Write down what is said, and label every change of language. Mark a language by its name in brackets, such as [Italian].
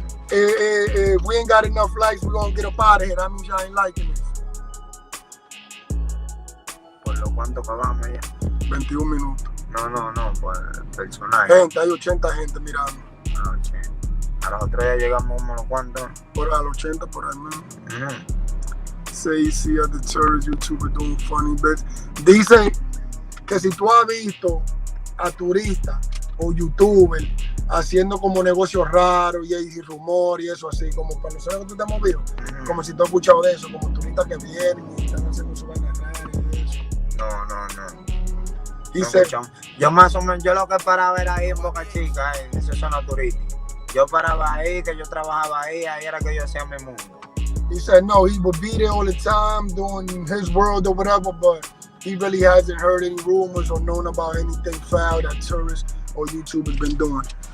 [English] If we ain't got enough likes, we're going to get up out of here. That means y'all ain't liking this. [Spanish] ¿Por lo cuánto que vamos ya? 21 minutos. No, por personal. Gente, hay 80 gente mirando. A los otros ya llegamos a los cuantos. Por a los 80 por ahí mismo. [English] Say you see other tourist YouTubers doing funny bits. [Spanish] Dice que si tú has visto a turistas o youtubers haciendo como negocios raros y rumor y eso así, como para nosotros que tú te has movido, como si tú has escuchado de eso, como turistas que vienen y están haciendo su vaina rara y eso. No. Yo más o menos, yo lo que paraba era ahí en Boca Chica, en esa zona turística. Yo paraba ahí, que yo trabajaba ahí era que yo hacía mi mundo. [English] He said no, he would be there all the time doing his world or whatever, but he really hasn't heard any rumors or known about anything foul that tourists or YouTubers been doing.